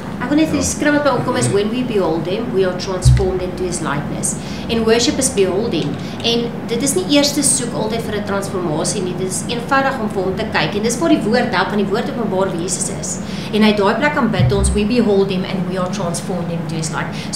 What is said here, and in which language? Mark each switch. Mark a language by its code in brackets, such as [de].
[af] Ek wil net die skrif wat by opkom is, [en] when we behold him, we are transformed into his likeness. En worship is beholding. [af] En dit is nie eers te soek altyd vir 'n transformasie nie, dit is eenvoudig om vir hom te kyk. En dis waar die woord help, want die woord openbaar wie Jesus is. En hy daai plek aanbid ons, [en] we behold him and we are transformed into his likeness.